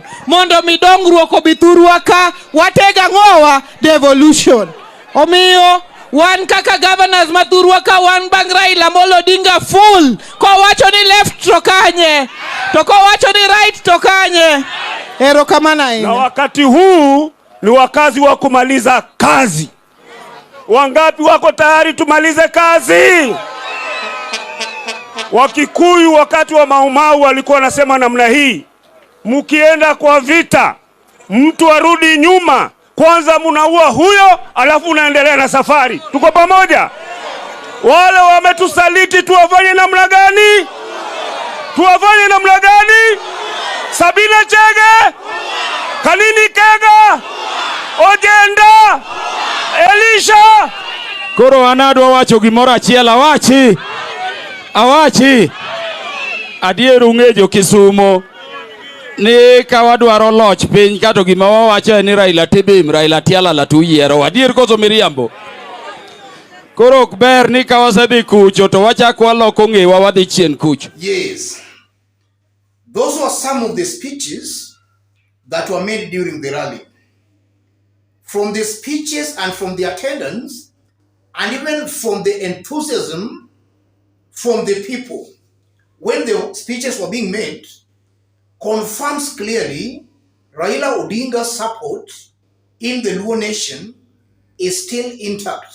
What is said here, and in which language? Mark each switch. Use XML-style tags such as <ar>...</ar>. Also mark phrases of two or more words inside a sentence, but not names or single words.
<luo>Mondo mi dongruok obiturwa ka. Watega ang'owa devolution. Omiyo wan kaka governors maturwa ka wan bang' Raila Molo Odinga full. Kowacho ni left to kanye. To kowacho ni right to kanye. Ero kamana ina.</luo> <sw>Na wakati huu ni wakazi wa kumaliza kazi. Wangapi wako tayari tumalize kazi? Wakikuyu wakati wa Maumau walikuwa wanasema namna hii. Mukienda kwa vita, mtu arudi nyuma. Kwanza munaua huyo, alafu unaendelea na safari. Tuko pamoja? Wale wametusaliti tuwafanye namna gani? Tuwafanye namna gani? Sabina Chege, Kanini Kega, Ojenda, Elisha.</sw> <luo>Koro anadwa wacho gimoro achiel awachi. Adieru ng'ejo Kisumo ni kawadwaro loch piny kato gima wawacho ni Raila tibim, Raila tiala la tuyiero. Adier koso miriambo. Koro ber ni kawasedhi kucho to wachak waloko ng'ewa wadhi chien kucho.</luo> <en>Yes. Those were some of the speeches that were made during the rally. From the speeches and from the attendance, and even from the enthusiasm from the people, when the speeches were being made, confirms clearly Raila Odinga's support in the Luo nation is still intact.</en>